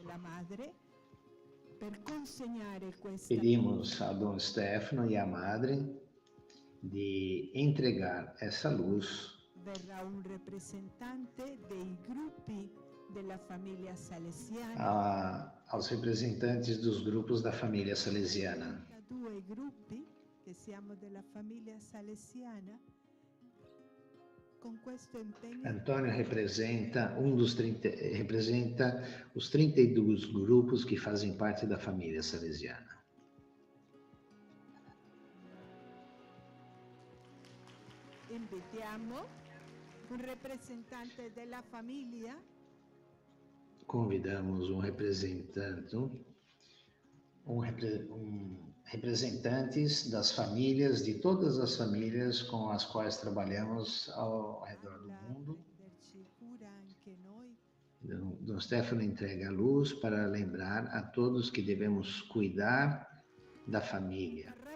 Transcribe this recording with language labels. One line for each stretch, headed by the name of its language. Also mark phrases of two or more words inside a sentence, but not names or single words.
Portuguese: Pedimos a Dom Stefano e à Madre de entregar essa luz aos representantes dos grupos da família salesiana. Antônio representa os 32 grupos que fazem parte da família salesiana.
Italian: Invitiamo un rappresentante della famiglia.
Portuguese: Convidamos representantes das famílias, de todas as famílias com as quais trabalhamos ao redor do mundo. Dom Stefano entrega a luz para lembrar a todos que devemos cuidar da família.